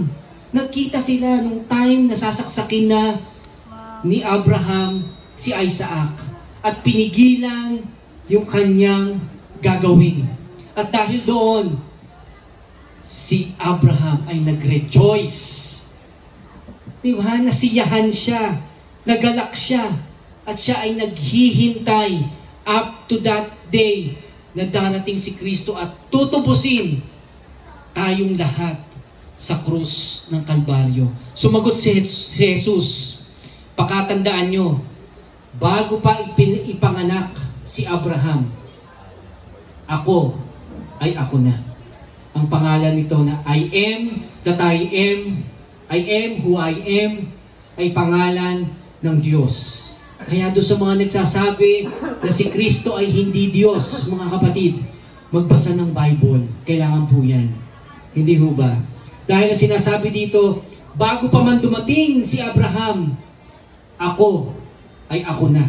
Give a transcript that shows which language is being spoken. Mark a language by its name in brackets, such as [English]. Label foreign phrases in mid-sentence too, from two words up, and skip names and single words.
[Filipino] Nagkita sila nung time na sasaksakin na ni Abraham si Isaac at pinigilan yung kanyang gagawin. At dahil doon, si Abraham ay nag-rejoice. Di ba? Nasiyahan siya, nagalak siya, at siya ay naghihintay [English] up to that day [Filipino] na darating si Kristo at tutubusin tayong lahat sa krus ng Kalbaryo. Sumagot si Jesus, pakatandaan nyo, bago pa ipanganak si Abraham, ako ay ako na. Ang pangalan nito na [English] I am that I am who I am, [Filipino] ay pangalan ng Diyos. Kaya doon sa mga nagsasabi na si Kristo ay hindi Diyos, mga kapatid, magbasa ng Bible. Kailangan po yan. Hindi ho ba? Dahil sinasabi dito, bago pa man dumating si Abraham, ako ay ako na.